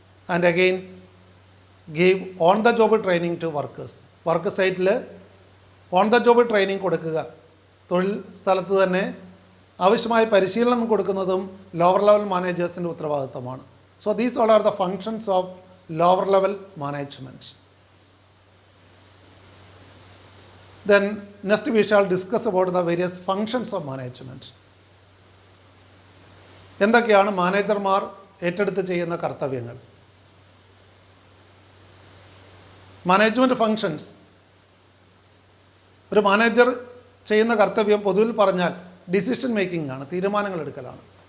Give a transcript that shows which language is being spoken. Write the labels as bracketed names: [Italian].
[English] And again give on the job training to workers. [Malayalam] Work സൈറ്റിൽ on the job training കൊടുക്കുക തൊഴിൽ സ്ഥലത്ത് തന്നെ ആവശ്യമായ പരിശീലനം കൊടുക്കുന്നതും ലോവർ ലെവൽ മാനേജേഴ്സിൻ്റെ ഉത്തരവാദിത്തമാണ്. [English] So these all are the functions of lower level management. Then next we shall discuss about the various functions of management. [Malayalam] എന്തൊക്കെയാണ് മാനേജർമാർ ഏറ്റെടുത്ത് ചെയ്യുന്ന കർത്തവ്യങ്ങൾ? [English] Management functions. [Malayalam] ഒരു മാനേജർ ചെയ്യുന്ന കർത്തവ്യം പൊതുവിൽ പറഞ്ഞാൽ ഡിസിഷൻ മേക്കിംഗ് ആണ്, തീരുമാനങ്ങൾ എടുക്കലാണ്.